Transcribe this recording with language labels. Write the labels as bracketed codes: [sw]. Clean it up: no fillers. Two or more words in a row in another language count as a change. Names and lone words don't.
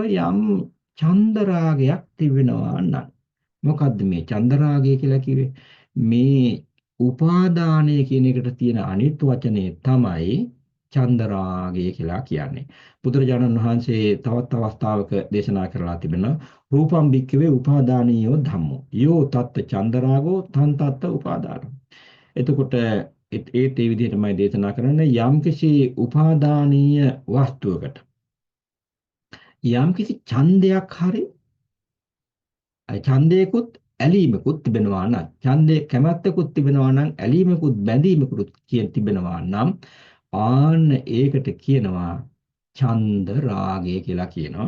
[si] යම් චන්දරාගයක් තිබෙනවා නම් මොකද්ද මේ චන්දරාගය කියලා කිව්වේ මේ උපාදානය කියන එකට තියෙන අනිත් වචනේ තමයි චන්දරාගය කියලා කියන්නේ බුදුරජාණන් වහන්සේ තවත් අවස්ථාවක දේශනා කරලා තිබෙනවා [pi] රූපම් භික්ඛවේ උපාදානීයෝ ධම්මෝ යෝ තත්ත චන්දරාගෝ තන් තත්ත උපාදානෝ [si] එතකොට ඒ විදිහටමයි දේශනා කරන්නේ යම්කිසි උපාදානීය වස්තුවකට යම්කිසි ඡන්දයක් හරි ඡන්දයකුත් ඇලීමකුත් තිබෙනවා නම්, ඡන්දේ කැමැත්තකුත් තිබෙනවා නම්, ඇලීමකුත් බැඳීමකුත් තිබෙනවා නම්, ආන්න ඒකට කියනවා ඡන්ද රාගය කියලා කියනවා.